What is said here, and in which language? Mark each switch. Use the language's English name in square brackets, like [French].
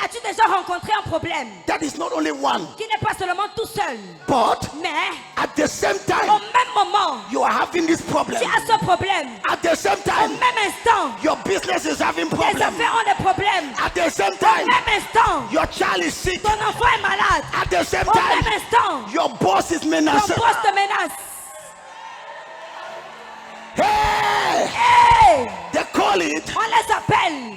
[French] as-tu déjà rencontré un problème [English] that is not only one, [French] qui n'est pas seulement tout seul, [English] but [French] mais [English] at the same [French] au [English] time, [French] même moment, [English] you are having this problem? [French] tu as ce problème. [English] At the same [French] Au [English] time, [French] même instant, [English] your business is having [French] tes [English] problem. [French] affaires ont des problèmes. [English] At the same [French] Au [English] time, [French] même instant, [English] your child is sick. [French] ton enfant est malade. [English] At the same [French] Au même [English] time, [French] instant, [English] your boss is [French] ton [English] menacing. [French] boss te menace. Hey! Hey! [English] They call it [French] On les appelle